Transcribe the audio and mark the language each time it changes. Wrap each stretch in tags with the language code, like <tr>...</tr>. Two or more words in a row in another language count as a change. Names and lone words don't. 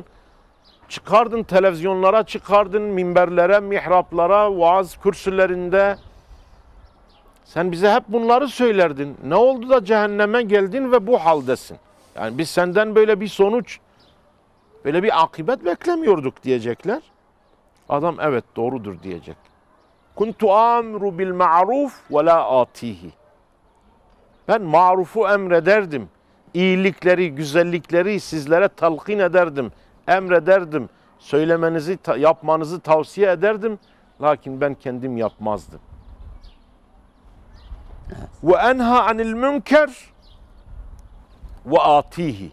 <tr>Çıkardın televizyonlara, çıkardın minberlere, mihraplara, vaaz kürsülerinde. Sen bize hep bunları söylerdin. Ne oldu da cehenneme geldin ve bu haldesin? Yani biz senden böyle bir sonuç, böyle bir akıbet beklemiyorduk diyecekler. Adam evet doğrudur diyecek.</tr> <ar>كنت آمر بالمعروف ولا آتيه.</ar> <tr>Ben marufu emrederdim. İyilikleri, güzellikleri sizlere talkin ederdim. Emrederdim. Söylemenizi, yapmanızı tavsiye ederdim. Lakin ben kendim yapmazdım.</tr> <ar>وأنهى عن المنكر وآتيه.</ar>